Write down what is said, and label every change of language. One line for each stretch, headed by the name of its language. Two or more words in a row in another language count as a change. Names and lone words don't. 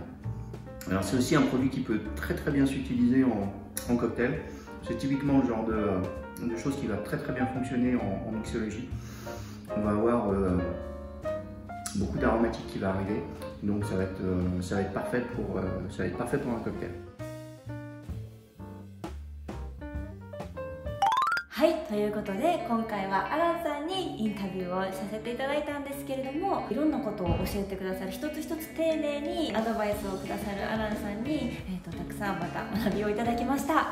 French: Alors c'est aussi un produit qui peut très bien s'utiliser en cocktail. C'est typiquement le genre de choses qui va très bien fonctionner en mixologie. On va avoir beaucoup d'aromatiques qui va arriver, donc ça va être parfait pour un cocktail.
Japanese: はい、ということで今回はアランさんにインタビューをさせていただいたんですけれども、いろんなことを教えてくださる、一つ一つ丁寧にアドバイスをくださるアランさんに、たくさんまた学びをいただきました。